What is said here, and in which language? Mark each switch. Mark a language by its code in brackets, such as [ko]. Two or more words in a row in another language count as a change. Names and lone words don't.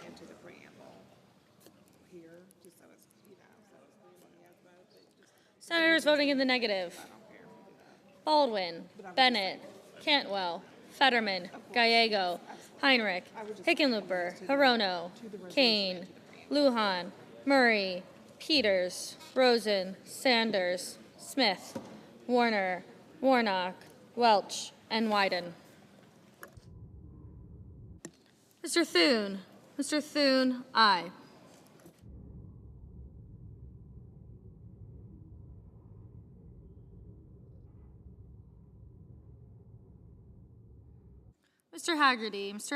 [en] Senators voting in the negative: Baldwin, Bennett, Cantwell, Fetterman, Gallego, Heinrich, Hickenlooper, Hirono, Kane, Lujan, Murray, Peters, Rosen, Sanders, Smith, Warner, Warnock, Welch, and Wyden. Mr. Thune. Mr. Thune, aye. Mr. Haggerty. Mr.